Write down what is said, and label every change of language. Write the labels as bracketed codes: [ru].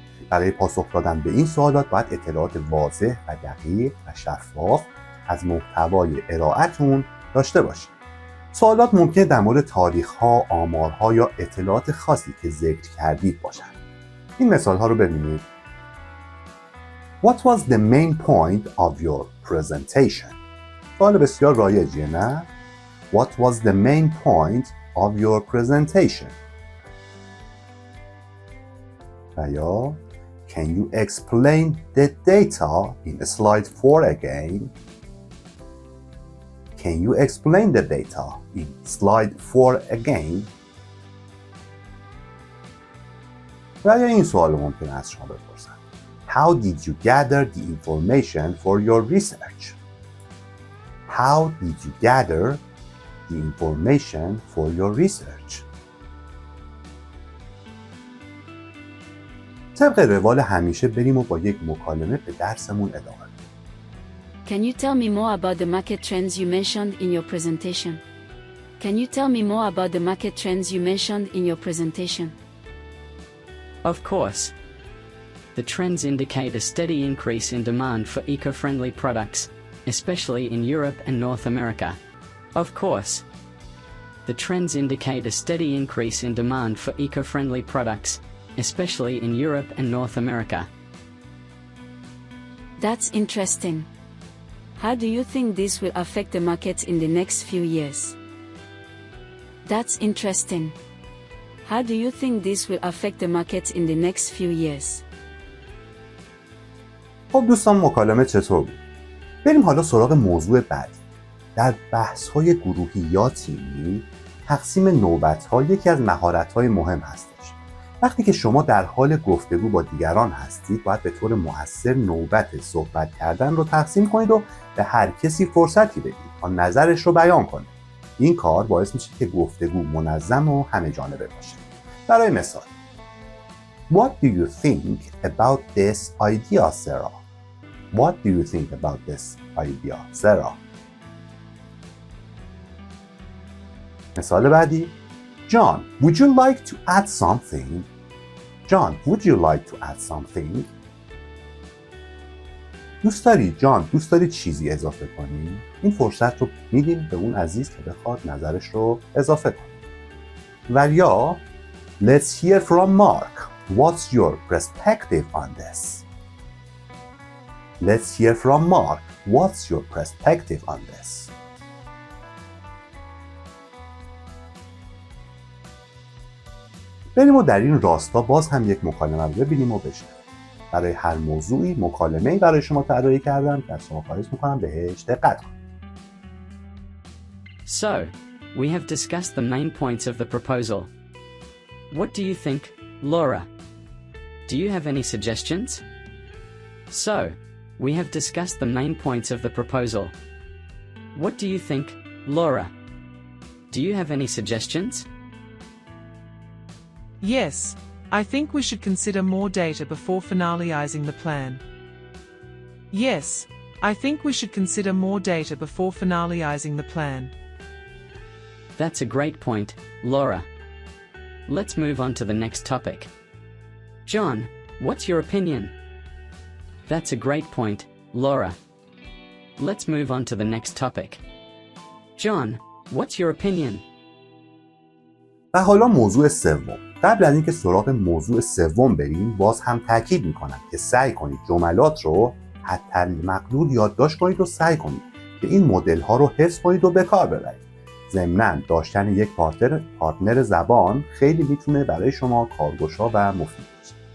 [fa] برای پاسخ دادن به این سوالات باید اطلاعات واضح و دقیق و شفاف از محتوای ارائه‌تون داشته باشید. سوالات ممکنه در مورد تاریخ‌ها، آمارها یا اطلاعات خاصی که ذکر کردید باشند. این مثال ها رو ببینید. [en] What was the main point of your presentation? [fa] سوال بسیار رایجیه نه؟ [en] What was the main point of your presentation? [fa] و یا [en] Can you explain the data in slide 4 again? Can you explain the data in slide 4 again? [fa] و یا این سوال ممکنه از شما بپرسن. [en] How did you gather the information for your research? How did you gather the information for your research? [fa] طبق روال همیشه بریم و با یک مکالمه به درسمون ادامه بدیم. [en] Can you tell me more about the market trends you mentioned in your presentation? Can you tell me more about the market trends you mentioned in your presentation? Of course. The trends indicate a steady increase in demand for eco-friendly products, especially in Europe and North America. Of course. The trends indicate a steady increase in demand for eco-friendly products, especially in Europe and North America. That's interesting. How do you think this will affect the market in the next few years? That's interesting. How do you think this will affect the market in the next few years? [fa] خب دوستان مکالمه چطور بود؟ بریم حالا سراغ موضوع بعدی. در بحث‌های گروهی یا تیمی تقسیم نوبت‌ها یکی از مهارت‌های مهم هستش. وقتی که شما در حال گفتگو با دیگران هستید باید به طور مؤثر نوبت صحبت کردن رو تقسیم کنید و به هر کسی فرصتی بدید تا نظرش رو بیان کنه. این کار باعث میشه که گفتگو منظم و همه جانبه باشه. برای مثال [en] What do you think about this idea, Sarah? What do you think about this idea, Sarah? [fa] مثال بعدی [en] John, would you like to add something? John, would you like to add something? [fa] دوست داری چیزی اضافه کنی؟ این فرصت رو میدیم به اون عزیز که بخواد نظرش رو اضافه کنه. و یا [en] Let's hear from Mark. What's your perspective on this? Let's hear from Mark. What's your perspective on this? [fa] بریم و در این راستا باز هم یک مکالمه رو ببینیم و بشنویم. برای هر موضوعی مکالمه‌ای برای شما طراحی کردم که از شما خواهش می‌کنم بهش دقت کنید. [en] So, we have discussed the main points of the proposal. What do you think, Laura? Do you have any suggestions? So, we have discussed the main points of the proposal. What do you think, Laura? Do you have any suggestions? Yes, I think we should consider more data before finalizing the plan. Yes, I think we should consider more data before finalizing the plan. That's a great point, Laura. Let's move on to the next topic. John, what's your opinion? That's a great point, Laura. Let's move on to the next topic. John, what's your opinion? [fa] و حالا موضوع سوم. قبل از اینکه سراغ موضوع سوم بریم، باز هم تاکید میکنم که سعی کنید جملات رو حتی مقدور یادداشت کنید و سعی کنید که این مدل ها رو حفظ کنید و به کار ببرید. ضمناً داشتن یک پارتنر زبان خیلی میتونه برای شما کارگشا و مفید باشه.